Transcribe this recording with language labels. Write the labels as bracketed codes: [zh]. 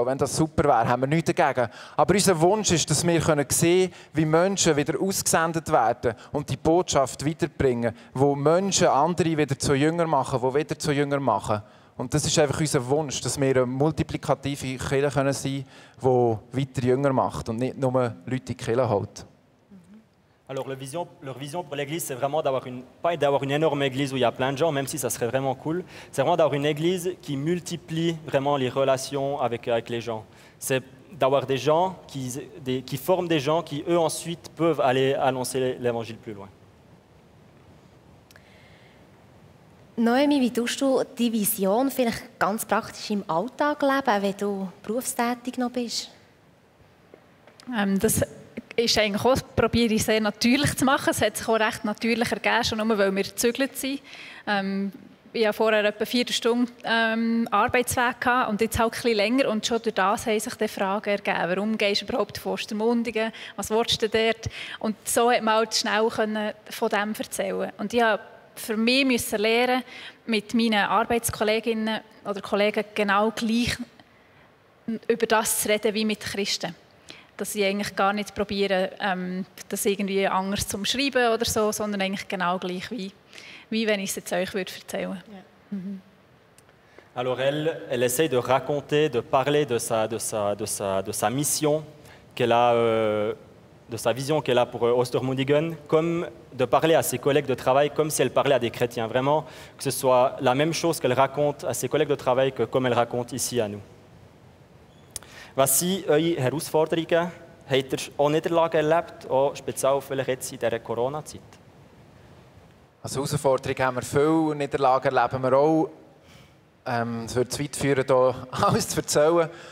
[de] Auch wenn das super wäre, haben wir nichts dagegen. Aber unser Wunsch ist, dass wir sehen können, wie Menschen wieder ausgesendet werden und die Botschaft weiterbringen, wo Menschen andere wieder zu Jüngern machen, die wieder zu Jüngern machen. Und das ist einfach unser Wunsch, dass wir eine multiplikative Kirche sein können, die weiter Jünger macht und nicht nur Leute in die Kirche holt. [fr] Alors, leur vision pour l'Église, c'est vraiment pas d'avoir une énorme Église où il y a plein de gens, même si ça serait vraiment cool. C'est vraiment d'avoir une Église qui multiplie vraiment les relations avec les gens. C'est d'avoir des gens qui forment des gens qui, eux, ensuite, peuvent aller annoncer l'Évangile plus loin. [de] Noemi, wie tust du die Vision vielleicht ganz praktisch im Alltag leben, wenn du berufstätig noch bist? Das ist eigentlich auch, probiere ich sehr natürlich zu machen. Es hat sich auch recht natürlich ergeben, schon nur weil wir gezügelt sind. Ich hatte vorher etwa 4 Stunden Arbeitsweg gehabt und jetzt halt ein bisschen länger. Und schon durch das haben sich die Fragen ergeben. Warum gehst du überhaupt von Ostermundigen? Was willst du dort? Und so konnte man halt schnell von dem erzählen. Und ich musste für mich lernen, mit meinen Arbeitskolleginnen oder Kollegen genau gleich über das zu reden wie mit Christen. Dass ich eigentlich gar nicht probiere, das irgendwie anders zu schreiben oder so, sondern eigentlich genau gleich wie wenn ich es jetzt euch erzählen würde. Ja. [fr] Alors elle essaye de raconter, de parler de sa mission qu'elle a de sa vision qu'elle a pour Ostermundigen, comme de parler à ses collègues de travail comme si elle parlait à des chrétiens. Vraiment, que ce soit la même chose qu'elle raconte à ses collègues de travail que comme elle raconte ici à nous. [de] Was sind eure Herausforderungen? Habt ihr auch Niederlagen erlebt, auch speziell vielleicht jetzt in dieser Corona-Zeit? Als Herausforderung haben wir viele Niederlagen, erleben wir auch. Es würde zu weit führen, hier alles zu erzählen.